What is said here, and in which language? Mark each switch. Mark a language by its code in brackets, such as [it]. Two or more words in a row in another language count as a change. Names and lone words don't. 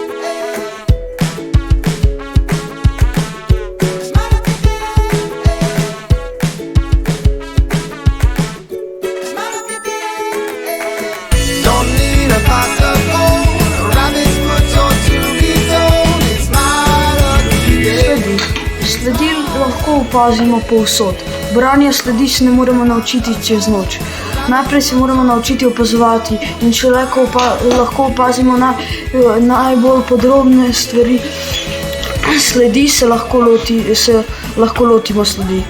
[en] It's my lucky day. It's my lucky day. Don't need a pot of gold, a rabbit's foot or to be told. It's my lucky day. [sl] Sledi lahko opazimo povsod. Branja sledi se ne moremo naučiti čez noč. Najprej se moramo naučiti opazovati in če lahko opazimo najbolj podrobne stvari, sledi se lahko lotimo sledi.